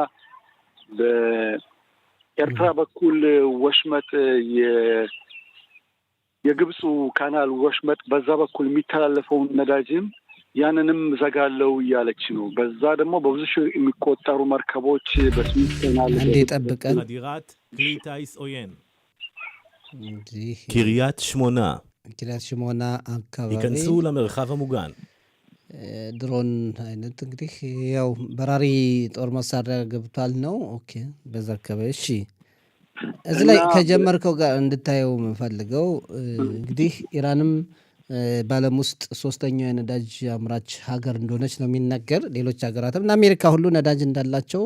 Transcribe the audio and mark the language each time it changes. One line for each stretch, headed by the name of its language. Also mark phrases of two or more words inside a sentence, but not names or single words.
Amharic: በኤርትራ በኩል ወሽመጥ የግብፁ ካናል ወሽመጥ በዛ በኩል የሚተላለፈውን ነዳጅም ያንንም ዘጋለው እያለች ነው። በዛ ደግሞ በብዙ ሺህ የሚቆጠሩ መርከቦች በስዊዝ ካናል ጠብቀን
Hebrew: חדירת כלי טיס עוין.
Amharic: እንዲህ קריית שמונה ኪሪያት ሽሞና አካባቢ
Hebrew: ייכנסו למרחב המוגן.
Amharic: ድሮን አይነት እንግዲህ ያው በራሪ ጦር መሳሪያ ገብቷል ነው። ኦኬ በዛ አካባቢ እሺ። እዚህ ላይ ከጀመርከው ጋር እንድታየው የምፈልገው እንግዲህ ኢራንም በዓለም ውስጥ ሶስተኛው የነዳጅ አምራች ሀገር እንደሆነች ነው የሚነገር። ሌሎች ሀገራትም እና አሜሪካ ሁሉ ነዳጅ እንዳላቸው